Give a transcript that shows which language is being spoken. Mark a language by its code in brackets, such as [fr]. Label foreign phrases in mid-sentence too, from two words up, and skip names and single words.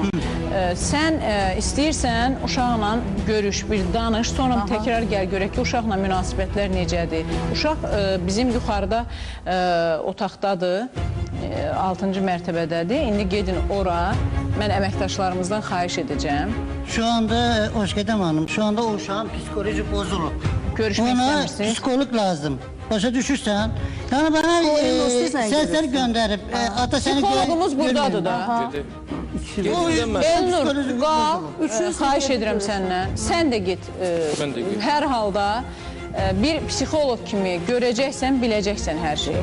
[az] Sən istəyirsən, uşaqla görüş, bir danış, sonra təkrar gəl görək ki, uşaqla münasibətlər necədir. Uşaq bizim yuxarıda otaqdadır, 6-cı mərtəbədədir. İndi gedin ora. Mən əməkdaşlarımızdan xahiş edəcəm. [tr] Şu anda Özgədəm hanım, şu anda o uşağın psikoloji bozulub. [az] Görüşmək Ona istəmirsiniz? psikolog lazım. Başa düşürsən? Yəni bana səslər göndərib, ata səni Psikologumuz buradadır da. Elnur, qal, xahiş edirəm səndən. Sən də get. Hər halda bir psixoloq kimi görəcəksən, biləcəksən hər şeyi.